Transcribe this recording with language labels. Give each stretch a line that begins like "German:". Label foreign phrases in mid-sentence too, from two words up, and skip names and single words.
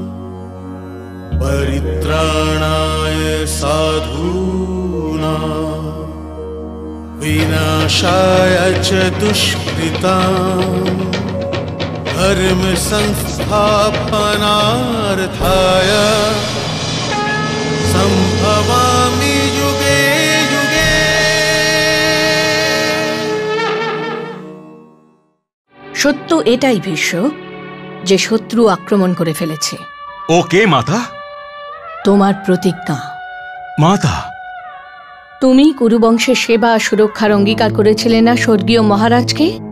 Sanskrit: परित्राणाय साधूनां विनाशाय च दुष्कृतां धर्म संस्थापनार्थाय संभवामि युगे युगे।
Bangla: সত্য এটাই ভীষ্ম যে শত্রু আক্রমণ করে ফেলেছে। ও কে মাতা? তোমার প্রতিজ্ঞা। মাতা, তুমি কুরুবংশের সেবা সুরক্ষার অঙ্গীকার করেছিলে না স্বর্গীয় মহারাজকে?